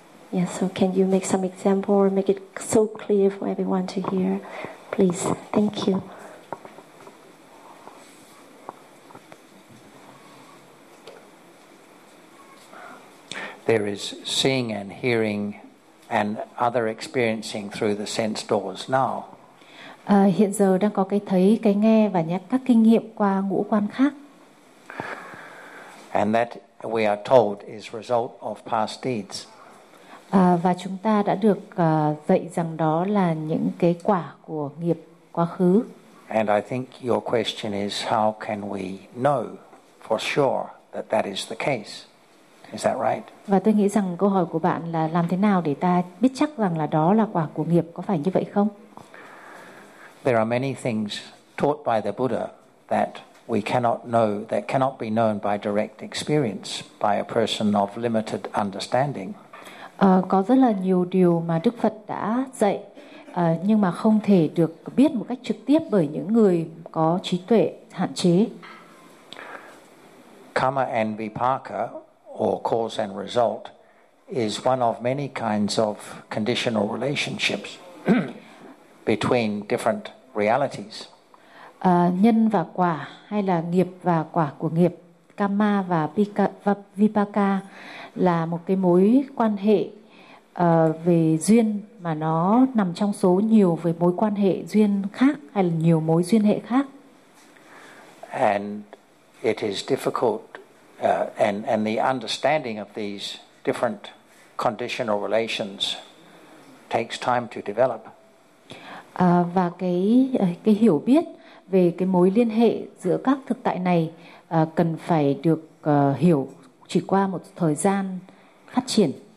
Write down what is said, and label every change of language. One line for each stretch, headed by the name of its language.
English: Yeah, so can you make some example or make it so clear for everyone to hear, please? Thank you. There is seeing and hearing and other experiencing through the sense doors now.
Vietnamese: Hiện giờ đang có cái thấy, cái nghe và nhắc các kinh nghiệm qua ngũ quan khác.
English: And that we are told is result of past deeds.
Vietnamese: Và chúng ta đã được dạy rằng đó là những cái quả của nghiệp quá khứ.
English: And I think your question is how can we know for sure that that is the case? Is that right?
Vietnamese: Và tôi nghĩ rằng câu hỏi của bạn là làm thế nào để ta biết chắc rằng là đó là quả của nghiệp, có phải như vậy không?
English: There are many things taught by the Buddha that we cannot know, that cannot be known by direct experience by a person of limited understanding.
Vietnamese: Có rất là nhiều điều mà Đức Phật đã dạy nhưng mà không thể được biết một cách trực tiếp bởi những người có trí tuệ hạn chế.
English: Karma and vipaka, or cause and result, is one of many kinds of conditional relationships between different realities.
Vietnamese: Nhân và quả, hay là nghiệp và quả của nghiệp, karma và vipaka là một cái mối quan hệ về duyên, mà nó nằm trong số nhiều về mối quan hệ duyên khác, hay là nhiều mối duyên hệ khác.
English: And it is difficult. And the understanding of these different conditional relations takes time to develop.
Vietnamese: Và cái hiểu biết về cái mối liên hệ giữa các thực tại này cần phải được hiểu chỉ qua một thời gian phát triển.